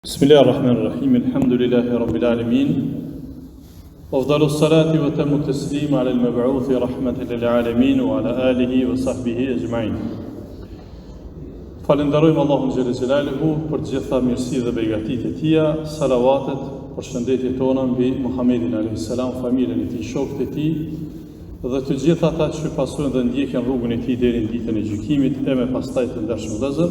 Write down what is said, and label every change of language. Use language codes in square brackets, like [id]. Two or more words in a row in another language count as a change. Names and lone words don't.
[ar] بسم الله الرحمن الرحيم، الحمد لله رب العالمين. أفضل الصلاة وأتم التسليم على المبعوث رحمة للعالمين وعلى آله وصحبه أجمعين. [sq] Falenderojmë Allahun [ar] جل جلاله [sq] për të gjitha mirësitë dhe begatitë e tija, salavatet, përshëndetjet tona mbi Muhammedin [ar] عليه السلام, [sq] familjen e tij, shokët e tij dhe të gjithë ata që pasojnë dhe ndjekin rrugën e tij deri në ditën e gjykimit e me pastaj të ndershëm vëllezër.